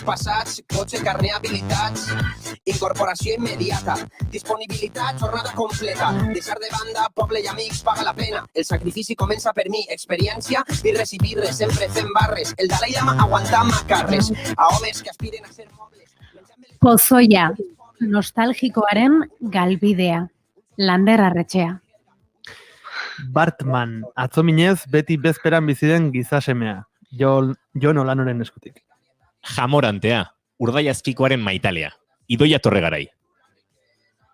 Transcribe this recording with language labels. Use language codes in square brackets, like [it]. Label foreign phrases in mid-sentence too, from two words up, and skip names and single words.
[ca] passats, cotxe, carnet, habilitats, incorporació immediata, disponibilitat, jornada completa, deixar de banda, poble i amics, paga la pena, el sacrifici comença per mi, experiència, birres i birres, sempre fent barres, el Dalai Lama aguantant macarres, a homes que aspiren a ser mobles. [eu] Pozoia, nostalgikoaren galbidea, Lander Arretxea. Bartman, atzominez beti bezperan biziden gizasemea, Jon Olanoren eskutik. Jamorantea, Urdaiazpikoaren maitalea, Idoia Torregarai.